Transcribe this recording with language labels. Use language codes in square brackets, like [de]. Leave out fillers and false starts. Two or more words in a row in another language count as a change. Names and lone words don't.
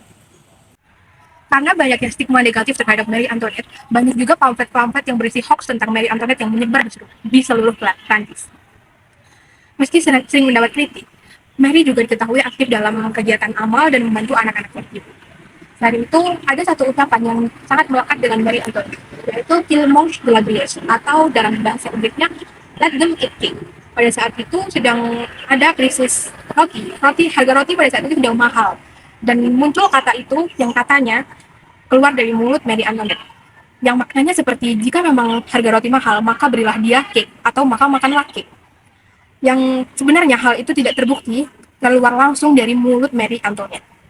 [id] Karena banyaknya stigma negatif terhadap Marie Antoinette, banyak juga pamflet-pamflet yang berisi hoax tentang Marie Antoinette yang menyebar di seluruh Prancis. Meski sering mendapat kritik, Marie juga diketahui aktif dalam kegiatan amal dan membantu anak-anak yatim. Selain itu, ada satu utapan yang sangat melekat dengan Marie Antoinette, yaitu [fr] "Qu'il mange de la brioche", [id] atau dalam bahasa Inggrisnya [en] "Let them eat cake". [id] Pada saat itu sedang ada krisis harga roti pada saat itu sedang mahal. Dan muncul kata itu yang katanya keluar dari mulut Marie Antoinette, yang maknanya seperti jika memang harga roti mahal, maka berilah dia cake, atau maka makanlah cake. Yang sebenarnya hal itu tidak terbukti keluar langsung dari mulut Marie Antoinette.